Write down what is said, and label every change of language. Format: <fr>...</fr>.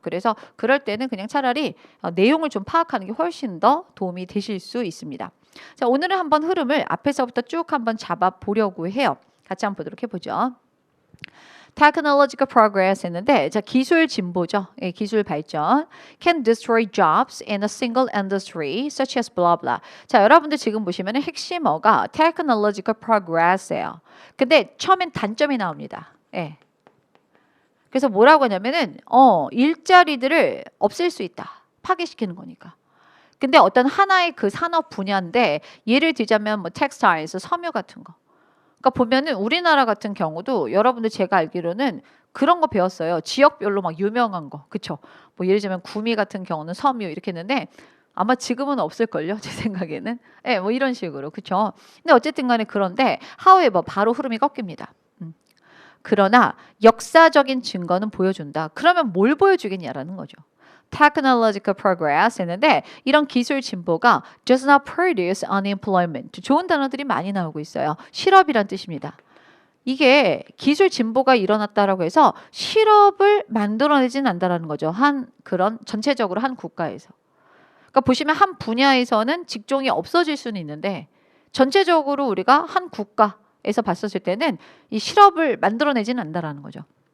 <ko>그래서 그럴 때는 그냥 차라리 내용을 좀 파악하는 게 훨씬 더 도움이 되실 수 있습니다. 자, 오늘은 한번 흐름을 앞에서부터 쭉 한번 잡아 보려고 해요. 같이 한번 보도록 해보죠.</ko> <en>Technological progress</en> <ko>했는데 자, 기술 진보죠. 예, 기술 발전.</ko> <en>Can destroy jobs in a single industry such as blah blah.</en> <ko>자, 여러분들 지금 보시면은 핵심어가</ko> <en>technological progress</en> <ko>예요. 근데 처음엔 단점이 나옵니다. 예. 그래서 뭐라고 하냐면은 일자리들을 없앨 수 있다. 파괴시키는 거니까. 근데 어떤 하나의 그 산업 분야인데 예를 들자면 뭐 텍스타일스, 섬유 같은 거. 그러니까 보면은 우리나라 같은 경우도 여러분들 제가 알기로는 그런 거 배웠어요. 지역별로 막 유명한 거. 그쵸? 뭐 예를 들면 구미 같은 경우는 섬유 이렇게 했는데 아마 지금은 없을걸요. 제 생각에는. 예, 뭐 이런 식으로. 그쵸? 근데 어쨌든 간에 그런데 however 바로 흐름이 꺾입니다. 그러나 역사적인 증거는 보여준다. 그러면 뭘 보여주겠냐라는 거죠.</ko> <en>Technological progress</en> <ko>했는데 이런 기술 진보가</ko> <en>does not produce unemployment.</en> <ko>좋은 단어들이 많이 나오고 있어요. 실업이란 뜻입니다. 이게 기술 진보가 일어났다라고 해서 실업을 만들어내진 않는다라는 거죠. 그런 전체적으로 한 국가에서. 그러니까 보시면 한 분야에서는 직종이 없어질 수는 있는데 전체적으로 우리가 한 국가에서 봤었을 때는 이 실업을 만들어내지는 않는다라는 거죠.</ko>